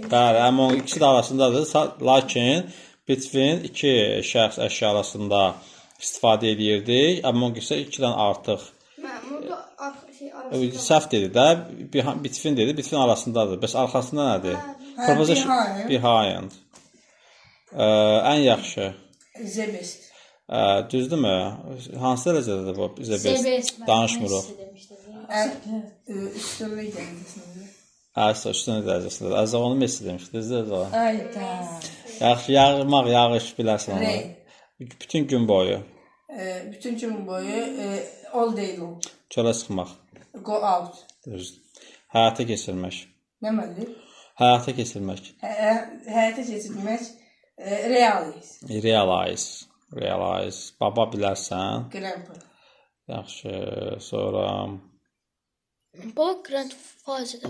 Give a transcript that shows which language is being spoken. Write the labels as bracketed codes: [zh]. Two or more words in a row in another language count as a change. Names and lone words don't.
[az] Bəli, among ikisi də arasındadır. Lakin between iki şəxs əşya arasında istifadə edirdik. Among isə 2-dən artıq. Səhv dedi də. Between dedi. Between arasındadır. Bəs arxasında nədir? Behind. Ən yaxşı. [en] The best. [az] Düzdürmü? Hansı dərəcədədir bu? Bizə best. Danışmırıq. Üstünlük dərəcəsində. Həsə, üstünlük dərəcəsində. Əzəvanı Messi demişdi. Düzdür. Ayda. Yaxşı, yağmaq, yağış bilərsən onu. Bütün gün boyu. Bütün gün boyu [en] all day long. [az] Çölə çıxmaq. [en] Go out. [az] Düzdür. Həyata keçirmək. Nə məli? Həyata keçirmək. Həyata keçirmək. Realize. Realize. Baba bilərsən. Grandpa. Yaxşı. Sonra Bu grandfather.